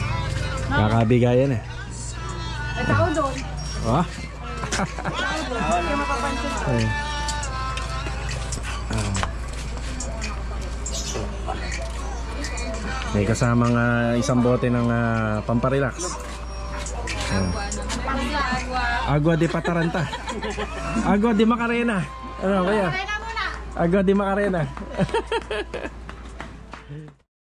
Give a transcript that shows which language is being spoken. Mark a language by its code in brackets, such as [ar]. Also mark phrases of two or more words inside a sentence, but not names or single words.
[tl] Kakabigayan Ay, tao doon. Hindi mapapansin. May kasamang isang bote ng pamparelax. Agua de Pataranta. Agua de Macarena. Ano kaya? Agua de Macarena.